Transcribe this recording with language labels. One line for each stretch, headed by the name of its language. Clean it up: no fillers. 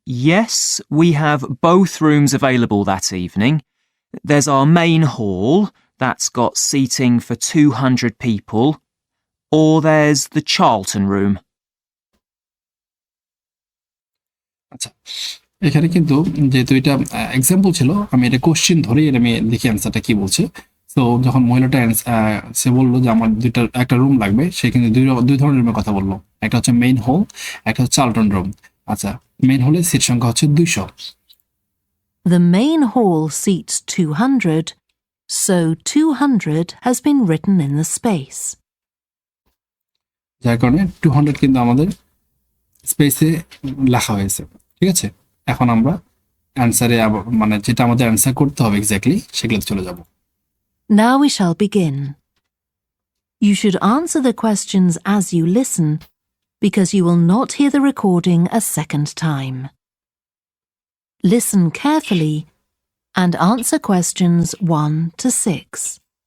English: Yes, we have both rooms available that evening. There's our main hall that's got seating for 200 people, or there's the Charlton room.
Bangla: আচ্ছা, এখানে কিন্তু যেহেতু এটা example ছিল, আমি এটা কোশ্চেন ধরেই আমি দেখি অ্যান্সারটা কি বলছে। তো যখন মহিলাটা সে বললো যে আমার একটা রুম লাগবে, সে কিন্তু দুই ধরনের রুমের কথা বললো, একটা হচ্ছে মেইন হল, একটা হচ্ছে চার্লটন রুম। আচ্ছা, মেইন হলে সিট সংখ্যা হচ্ছে 200।
English: The main hall seats 200, so 200 has been written in the space.
Bangla: যার কারণে 200 কিন্তু আমাদের স্পেসে লেখা হয়েছে। ঠিক আছে, এখন আমরা অ্যান্সারে মানে যেটা আমাদের অ্যান্সার করতে হবে এক্স্যাক্টলি সেগুলোতে চলে যাব।
English: Now we shall begin. You should answer the questions as you listen, because you will not hear the recording a second time. Listen carefully and answer questions 1 to 6.